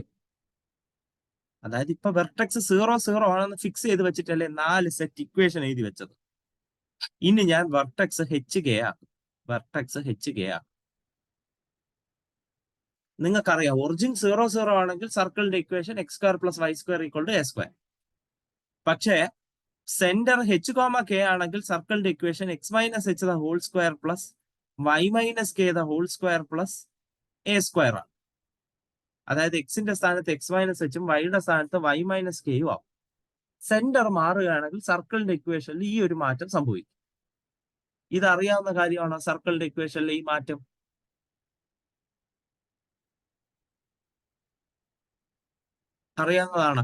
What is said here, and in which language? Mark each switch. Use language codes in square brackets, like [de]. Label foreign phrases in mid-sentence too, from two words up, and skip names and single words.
[ml] അതായത് ഇപ്പൊ വെർട്ടെക്സ് 0 ആണെന്ന് ഫിക്സ് ചെയ്ത് വെച്ചിട്ടല്ലേ 4 [en] set equation [ml] എഴുതി വെച്ചത്. ഇനി ഞാൻ വെർട്ടെക്സ് HK ആക്കും. വെർട്ടെക്സ് HK ആക്കും. നിങ്ങൾക്കറിയാം ഒറിജിൻ 0 ആണെങ്കിൽ സർക്കിളിന്റെ ഇക്വേഷൻ x² + y² = a². പക്ഷേ സെന്റർ H, K ആണെങ്കിൽ സർക്കിളിന്റെ ഇക്വേഷൻ x - h² + y - k² + a² ആണ്. അതായത് എക്സിന്റെ സ്ഥാനത്ത് x - h ഉം വൈയുടെ സ്ഥാനത്ത് y - k യും ആവും. സെന്റർ മാറുകയാണെങ്കിൽ സർക്കിളിന്റെ ഇക്വേഷനിൽ ഈ ഒരു മാറ്റം സംഭവിക്കും. ഇതറിയാവുന്ന കാര്യമാണോ? സർക്കിളിന്റെ ഇക്വേഷനിലെ ഈ മാറ്റം അറിയാവുന്നതാണോ?